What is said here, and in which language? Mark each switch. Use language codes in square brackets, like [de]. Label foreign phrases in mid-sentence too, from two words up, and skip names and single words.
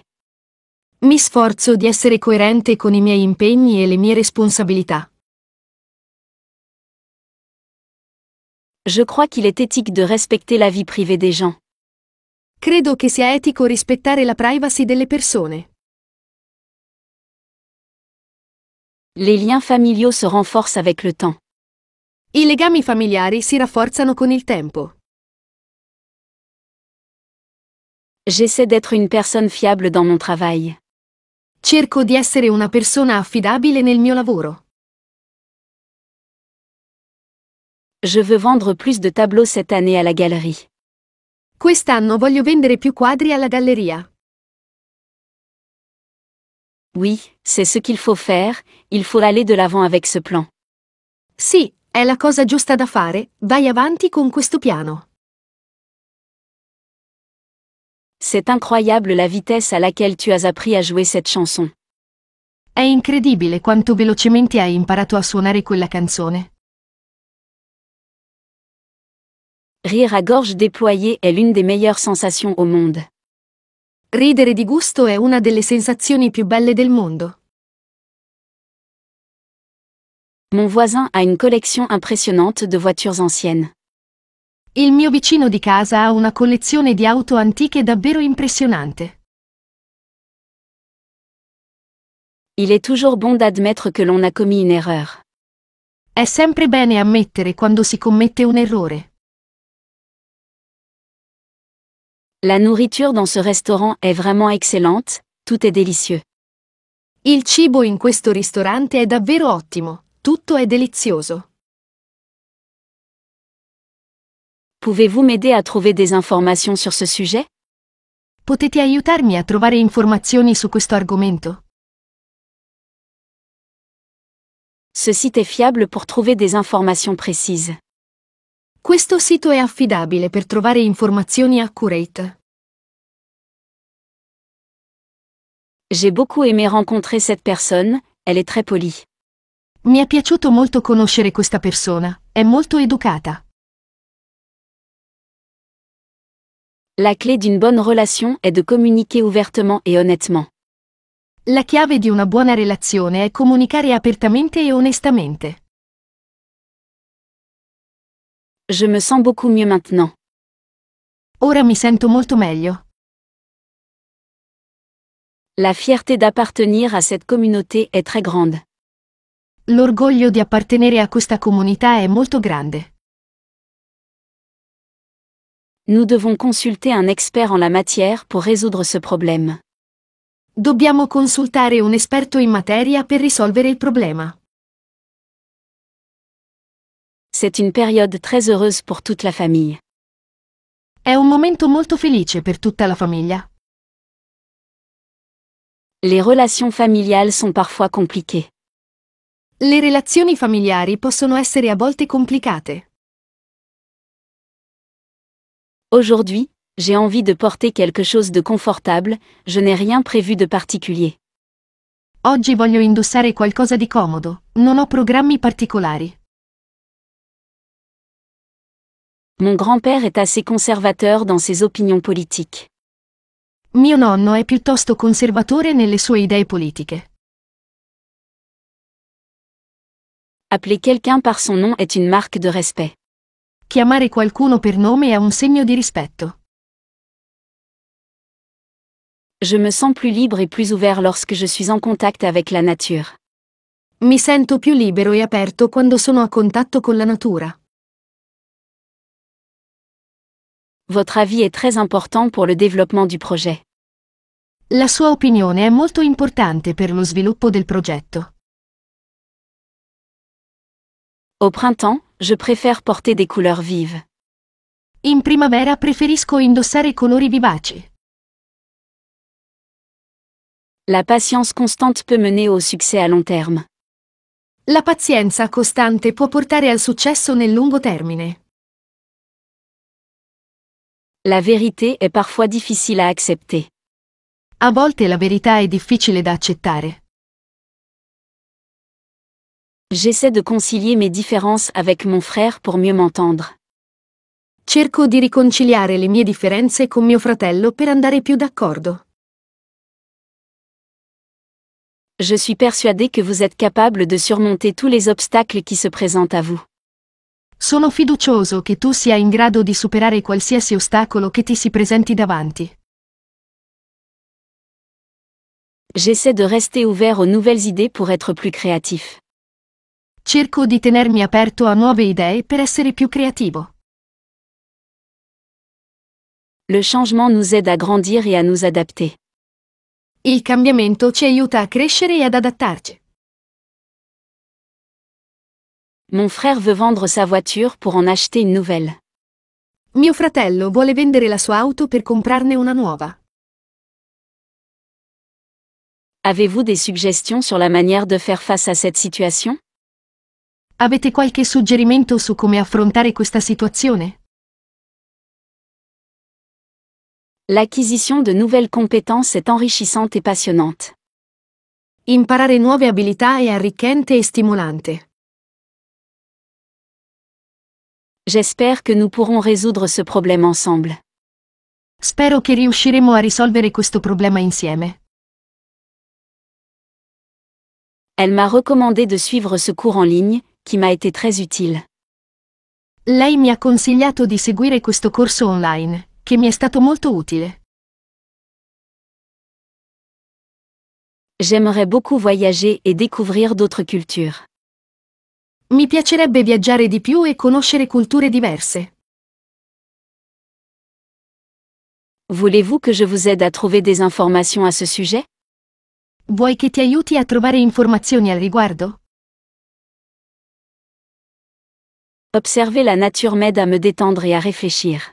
[it] Mi sforzo di essere coerente con i miei impegni e le mie responsabilità. [fr] Je crois qu'il est éthique de respecter la vie privée des gens. [it] Credo che sia etico rispettare la privacy delle persone. [fr] Les liens familiaux se renforcent avec le temps. [it] I legami familiari si rafforzano con il tempo. [fr] J'essaie d'être une personne fiable dans mon travail. [it] Cerco di essere una persona affidabile nel mio lavoro. [fr] Je veux vendre plus de tableaux cette année à la galerie. [it] Quest'anno voglio vendere più quadri alla galleria. [fr] Oui, c'est ce qu'il faut faire, il faut aller de l'avant avec ce plan. [it] Sì, è la cosa giusta da fare, vai avanti con questo piano. [fr] C'est incroyable la vitesse à laquelle tu as appris à jouer cette chanson. [it] È incredibile quanto velocemente hai imparato a suonare quella canzone. [fr] Rire à gorge déployée est l'une des meilleures sensations au monde. [it] Ridere di gusto è una delle sensazioni più belle del mondo. [fr] Mon voisin a une collection impressionnante de voitures anciennes. [it] Il mio vicino di casa ha una collezione di auto antiche davvero impressionante. [fr] Il est toujours bon d'admettre que l'on a commis une erreur. [it] È sempre bene ammettere quando si commette un errore. [fr] La nourriture dans ce restaurant est vraiment excellente, tout est délicieux. [it] Il cibo in questo ristorante è davvero ottimo, tutto è delizioso. [fr] Pouvez-vous m'aider à trouver des informations sur ce sujet? [it] Potete aiutarmi a trovare informazioni su questo argomento? [fr] Ce site est fiable pour trouver des informations précises. [it] Questo sito è affidabile per trovare informazioni accurate. [fr] J'ai beaucoup aimé rencontrer cette personne, elle est très polie. [it] Mi è piaciuto molto conoscere questa persona, è molto educata. [fr] La clé d'une bonne relation est de communiquer ouvertement et honnêtement. [it] La chiave di una buona relazione è comunicare apertamente e onestamente. [fr] Je me sens beaucoup mieux maintenant. [it] Ora mi sento molto meglio. [fr] La fierté d'appartenir à cette communauté est très grande. [it] L'orgoglio di appartenere a questa comunità è molto grande. [fr] Nous devons consulter un expert en la matière pour résoudre ce problème. [it] Dobbiamo consultare un esperto in materia per risolvere il problema. [fr] C'est une période très heureuse pour toute la famille. [it] È un momento molto felice per tutta la famiglia. [fr] Les relations familiales sont parfois compliquées. [it] Le relazioni familiari possono essere a volte complicate. [fr] Aujourd'hui, j'ai envie de porter quelque chose de confortable, je n'ai rien prévu de particulier. [it] Oggi voglio indossare qualcosa di comodo, non ho programmi particolari. [fr] Mon grand-père est assez conservateur dans ses opinions politiques. [it] Mio nonno è piuttosto conservatore nelle sue idee politiche. [fr] Appeler quelqu'un par son nom est une marque de respect. [it] Chiamare qualcuno per nome è un segno di rispetto. [fr] Je me sens plus libre et plus ouvert lorsque je suis en contact avec la nature. [it] Mi sento più libero e aperto quando sono a contatto con la natura. [fr] Votre avis est très important pour le développement du projet. [it] La sua opinione è molto importante per lo sviluppo del progetto. [fr] Au printemps, je préfère porter des couleurs vives. [it] In primavera preferisco indossare colori vivaci. [fr] La patience constante peut mener au succès à long terme. [it] La pazienza costante può portare al successo nel lungo termine. [fr] La vérité est parfois difficile à accepter. [it] A volte la verità è difficile da accettare. [fr] J'essaie de concilier mes différences avec mon frère pour mieux m'entendre. [it] Cerco di riconciliare le mie differenze con mio fratello per andare più d'accordo. [fr] Je suis persuadée que vous êtes capable de surmonter tous les obstacles qui se présentent à vous. [it] Sono fiducioso che tu sia in grado di superare qualsiasi ostacolo che ti si presenti davanti. [fr] J'essaie de rester ouvert aux nouvelles idées pour être plus créatif. [it] Cerco di tenermi aperto a nuove idee per essere più creativo. [fr] Le changement nous aide à grandir et à nous adapter. [it] Il cambiamento ci aiuta a crescere e ad adattarci. [fr] Mon frère veut vendre sa voiture pour en acheter une nouvelle. [it] Mio fratello vuole vendere la sua auto per comprarne una nuova. [fr] Avez-vous des suggestions sur la manière de faire face à cette situation? [it] Avete qualche suggerimento su come affrontare questa situazione? [fr] L'acquisition de nouvelles compétences est enrichissante et passionnante. [it] Imparare nuove abilità è arricchente e stimolante. [fr] J'espère que nous pourrons résoudre ce problème ensemble. [it] Spero che riusciremo a risolvere questo problema insieme. [fr] Elle m'a recommandé de suivre ce cours en ligne, qui m'a été très utile. [it] Lei mi ha consigliato di seguire questo corso online, che mi è stato molto utile. [fr] J'aimerais beaucoup voyager et découvrir d'autres cultures. [it] Mi piacerebbe viaggiare di più e conoscere culture diverse. [fr] Voulez-vous que je vous aide à trouver des informations à ce sujet? [it] Vuoi che ti aiuti a trovare informazioni al riguardo? [fr] Observer la nature m'aide à me détendre et à réfléchir.